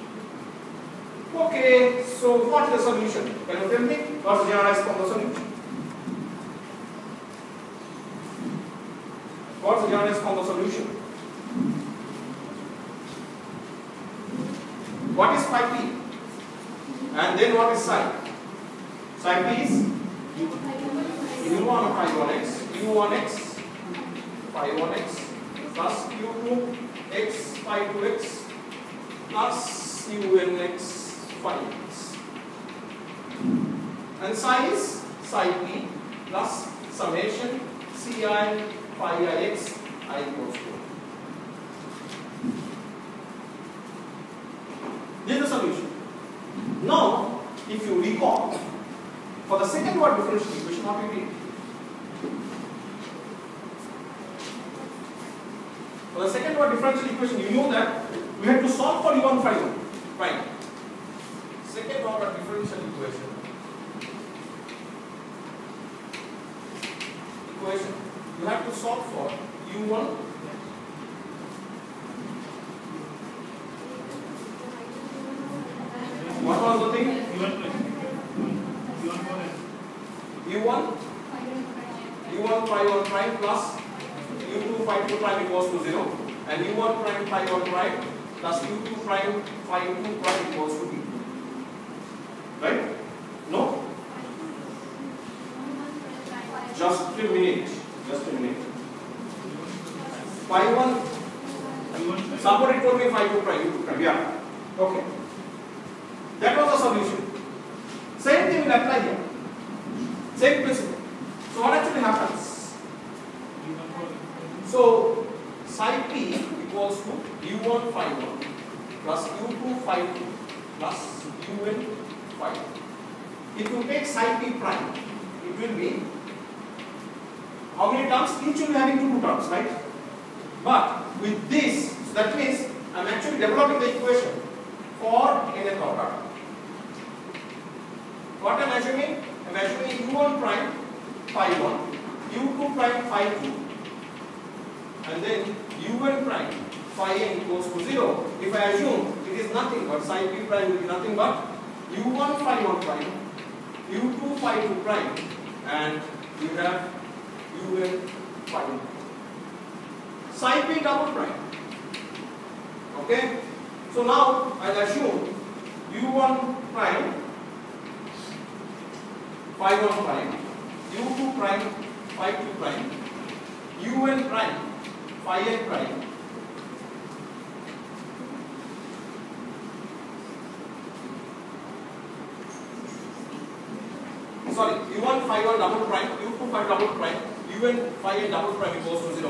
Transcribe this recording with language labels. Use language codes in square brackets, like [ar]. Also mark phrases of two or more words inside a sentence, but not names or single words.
[en] Okay, so what is the solution? Can you tell me what's the generalized form of the solution? What's the generalized form of the solution? What is phi p? And then what is psi? Psi p is u1 phi 1x, u1x phi 1x plus u2x phi 2x plus unx phi x. And psi is psi p plus summation ci phi ix I equals to. This is the solution. Now, if you recall, for the second order differential equation, what we did? For the second order differential equation, you know that we had to solve for u1 phi 1. Right. Second order differential equation. You have to solve for u1. What was the thing? u1 phi 1 prime plus u2 phi 2 prime equals to 0, and u1 prime phi 1 prime plus u2 prime phi 2 prime equals to b. Right? No? Just a minute. Phi 1. Somebody told me phi 2 prime, u2 prime. Yeah. Okay. That was the solution. Same thing will apply here. Same principle. So what actually happens? So psi p equals to u1 phi 1 plus u2 phi 2 plus un phi 2. If you take psi p prime, it will be how many terms? Each will be having two terms, right? But with this, so that means I am actually developing the equation for nth order. What I am assuming? I am assuming u1 prime phi 1, u2 prime phi 2, and then un prime phi n equals to 0. If I assume it is nothing but psi p prime will be nothing but u1 phi 1 prime, u2 phi 2 prime, and you have un phi 1. Psi p double prime. Okay? So now I'll assume u1 prime phi 1 prime, u2 prime phi 2 prime, un prime phi n prime, sorry, u1 phi 1 double prime, u2 phi double prime, un phi n double prime equals to 0.